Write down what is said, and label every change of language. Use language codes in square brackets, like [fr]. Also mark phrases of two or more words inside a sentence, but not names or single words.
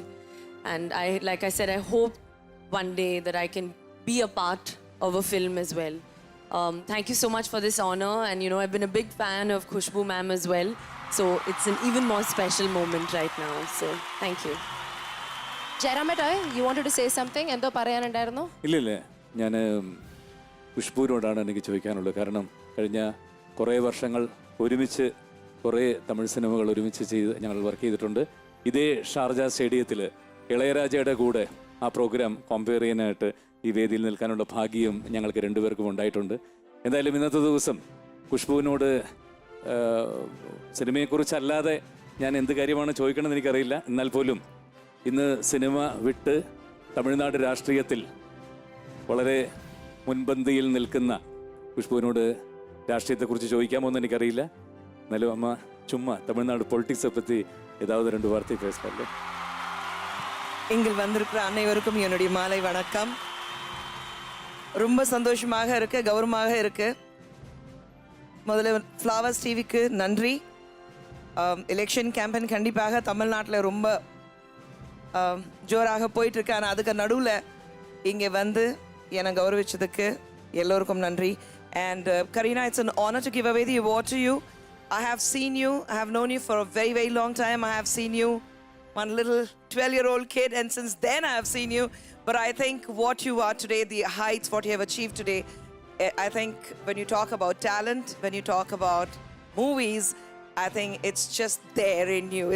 [en] And like I said, I hope one day that I can be a part of a film as well. Thank you so much for this honor. And you know, I've been a big fan of Khushbu ma'am as well. So it's an even more special moment right now. So thank you. Jairameta, you wanted to say something? [ml] എന്തോ പറയാനുണ്ടായിരുന്നു? ഇല്ല, ഞാൻ ഖുഷ്ബുവിനോടാണ് എനിക്ക് ചോദിക്കാനുള്ളത്. കാരണം കഴിഞ്ഞ കുറേ വർഷങ്ങൾ ഒരുമിച്ച് കുറേ തമിഴ് സിനിമകൾ ഒരുമിച്ച് ഞങ്ങൾ വർക്ക് ചെയ്തിട്ടുണ്ട്. ഇതേ ഷാർജ സ്റ്റേഡിയത്തിൽ ഇളയരാജയുടെ കൂടെ ആ പ്രോഗ്രാം കമ്പയർ ചെയ്യാനായിട്ട് ഈ വേദിയിൽ നിൽക്കാനുള്ള ഭാഗ്യം ഞങ്ങൾക്ക് രണ്ടുപേർക്കും ഉണ്ടായിട്ടുണ്ട്. എന്തായാലും ഇന്നത്തെ ദിവസം ഖുഷ്ബുവിനോട് സിനിമയെക്കുറിച്ചല്ലാതെ ഞാൻ എന്ത് കാര്യമാണ് ചോദിക്കണമെന്ന് എനിക്കറിയില്ല. എന്നാൽ പോലും ഇന്ന് സിനിമ വിട്ട് തമിഴ്നാട് രാഷ്ട്രീയത്തിൽ വളരെ മുൻപന്തിയിൽ നിൽക്കുന്ന ഖുഷ്ബുവിനോട് രാഷ്ട്രീയത്തെക്കുറിച്ച് ചോദിക്കാമോ എന്ന് എനിക്കറിയില്ല. എന്നാലും അമ്മ ചുമ്മാ തമിഴ്നാട് പൊളിറ്റിക്ஸை [ta] பற்றி ஏதாவது 2 வார்த்தை பேசலாம்ல? இங்கு வந்திருக்கிற அனைவருக்கும் என்னுடைய மாலை வணக்கம். ரொம்ப சந்தோஷமாக இருக்கு, கௌரவமாக இருக்கு. முதல்ல ஃப்ளவர்ஸ் டிவிக்கு நன்றி. [en] election campaign [ta] கண்டிப்பாக தமிழ்நாட்டில் ரொம்ப ஜோராக போயிட்டுருக்கு. ஆனால் அதுக்கு நடுவில் இங்கே வந்து என்னை கௌரவிச்சதுக்கு எல்லோருக்கும் நன்றி. [en] அண்ட் Kareena, it's an honor to give away the award to you. I have seen you, I have known you for a very, very long time. I have seen you, one little 12-year-old kid, and since then I have seen you. But I think what you are today, the heights, what you have achieved today, I think when you talk about talent, when you talk about movies, I think it's just there in you.